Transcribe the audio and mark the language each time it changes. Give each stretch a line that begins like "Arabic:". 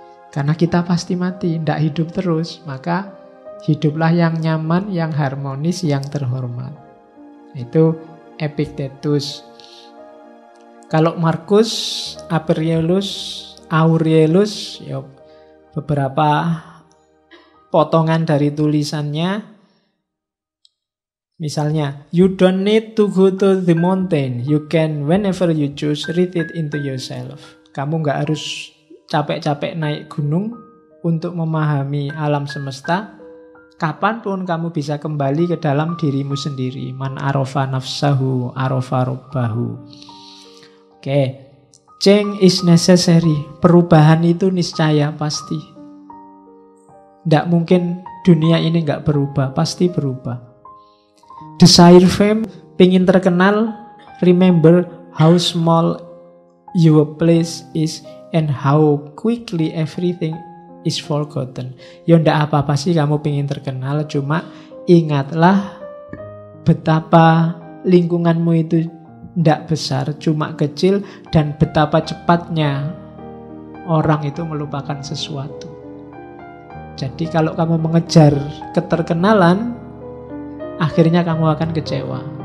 Indonesian: Karena kita pasti mati, tidak hidup terus. Maka hiduplah yang nyaman, yang harmonis, yang terhormat. Itu Epictetus. Kalau Marcus Aurelius, ya beberapa potongan dari tulisannya. Misalnya,
English: you don't need to go to the mountain. You can, whenever you choose, read it into yourself.
Indonesian: Kamu nggak harus capek-capek naik gunung untuk memahami alam semesta. Kapanpun kamu bisa kembali ke dalam dirimu sendiri.
Arabic: Man arofa nafsahu, arofa robbahu. Oke.
English: Change is necessary.
Indonesian: Perubahan itu niscaya, pasti. Tidak mungkin dunia ini nggak berubah. Pasti berubah.
English: Desire fame,
Indonesian: pingin terkenal.
English: Remember how small your place is and how quickly everything is forgotten.
Indonesian: Ya ndak apa-apa sih kamu pengen terkenal, cuma ingatlah betapa lingkunganmu itu ndak besar, cuma kecil, dan betapa cepatnya orang itu melupakan sesuatu. Jadi kalau kamu mengejar keterkenalan, akhirnya kamu akan kecewa.